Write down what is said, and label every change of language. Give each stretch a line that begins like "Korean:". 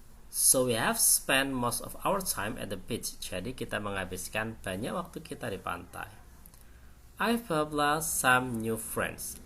English: So we have spent most of our time at the beach.
Indonesian: Jadi kita menghabiskan banyak waktu kita di pantai.
English: I've blah some new friends.